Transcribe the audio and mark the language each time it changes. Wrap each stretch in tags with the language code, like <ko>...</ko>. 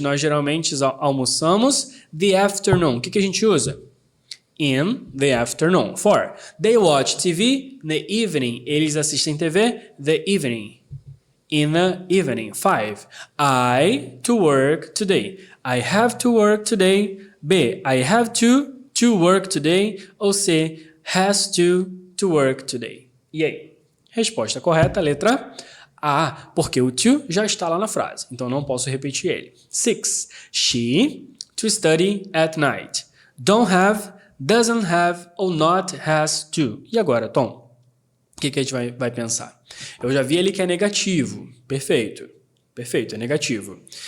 <pt>Nós geralmente almoçamos</pt> <en>the afternoon.</en> <pt>O que a gente usa?</pt> <en>In the afternoon. 4. They watch TV the evening.</en> <pt>Eles assistem TV</pt> <en>the evening. In the evening. 5. I to work today. I have to work today. B. I have to work today.</en> <pt>Ou C.</pt> <en>Has to work today.</en> <pt>E aí? Resposta correta, letra A, porque o to já está lá na frase, então não posso repetir ele.</pt> <en>6. She to study at night. Don't have, doesn't have ou not has to.</en> <pt>E agora, Tom? O que a gente vai pensar? Eu já vi ali que é negativo. Perfeito. Perfeito, é negativo.</pt>